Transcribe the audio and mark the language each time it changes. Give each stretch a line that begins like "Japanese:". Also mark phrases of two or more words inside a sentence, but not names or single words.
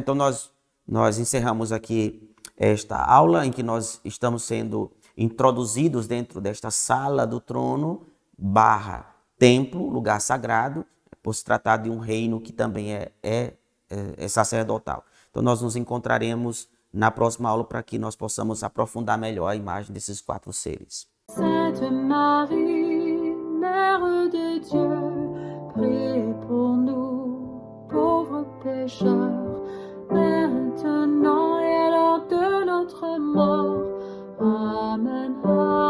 Portuguese: Então nós encerramos aqui esta aula em que nós estamos sendo introduzidos dentro desta sala do trono / templo, lugar sagrado, por se tratar de um reino que também é sacerdotal. Então nós nos encontraremos na próxima aula para que nós possamos aprofundar melhor a imagem desses 4 seres.
French: Sainte Marie, Mère de Dieu, priez pour nous, pauvres pécheurs, maintenant et à l'heure de notre mort. Amen.